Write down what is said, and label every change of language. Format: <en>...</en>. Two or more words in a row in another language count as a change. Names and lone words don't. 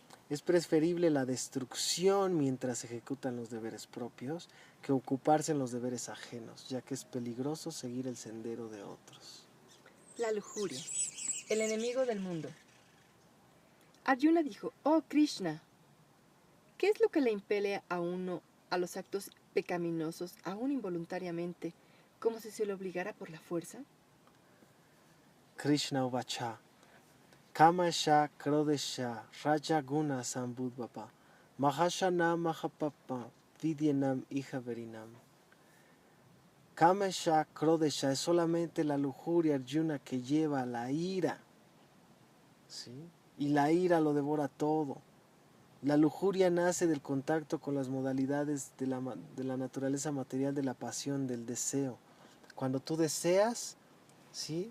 <es>Es preferible la destrucción mientras ejecutan los deberes propios que ocuparse en los deberes ajenos, ya que es peligroso seguir el sendero de otros. La lujuria, el enemigo del mundo. Arjuna dijo, oh Krishna, ¿qué es lo que le impele a uno a los actos pecaminosos, aún involuntariamente, como si se le obligara por la fuerza?</es> <sa>Krishna Uvacha, Kamasha Krodesha, Raja Guna Sambudvapa, Mahashana Mahapapa, Vidyanam Ijaverinam. Kamasha Krodesha</sa> <es>es solamente la lujuria, Arjuna, que lleva a la ira, ¿sí? Y la ira lo devora todo. La lujuria nace del contacto con las modalidades de la naturaleza material de la pasión, del deseo. Cuando tú deseas, ¿sí?</es>